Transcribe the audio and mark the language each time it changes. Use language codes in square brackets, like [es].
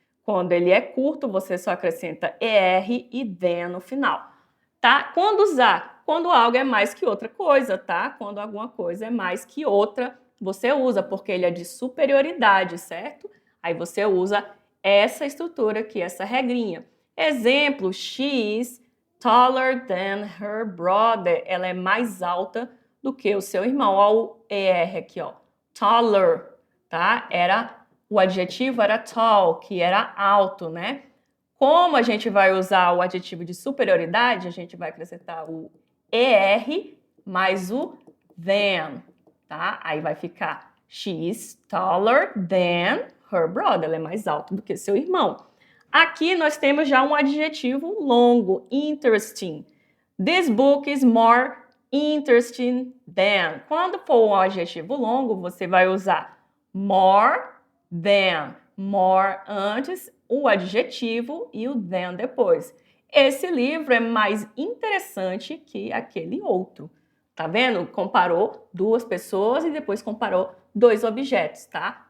[pt] Quando ele é curto, você só acrescenta ER e than no final, tá? Quando usar? Quando algo é mais que outra coisa, tá? Quando alguma coisa é mais que outra, você usa, porque ele é de superioridade, certo? Aí você usa essa estrutura aqui, essa regrinha. Exemplo: [en] she is taller than her brother. [pt] Ela é mais alta do que o seu irmão. Olha o ER aqui, ó. Taller, tá? O adjetivo era tall, que era alto, né? Como a gente vai usar o adjetivo de superioridade, a gente vai acrescentar o ER mais o than, tá? Aí vai ficar [en] she is taller than her brother. [pt] Ela é mais alta do que seu irmão. Aqui nós temos já um adjetivo longo, interesting. [en] This book is more interesting than. [pt] Quando for um adjetivo longo, você vai usar more than. More antes, o adjetivo e o than depois. Esse livro é mais interessante que aquele outro. Tá vendo? Comparou duas pessoas e depois comparou dois objetos, tá?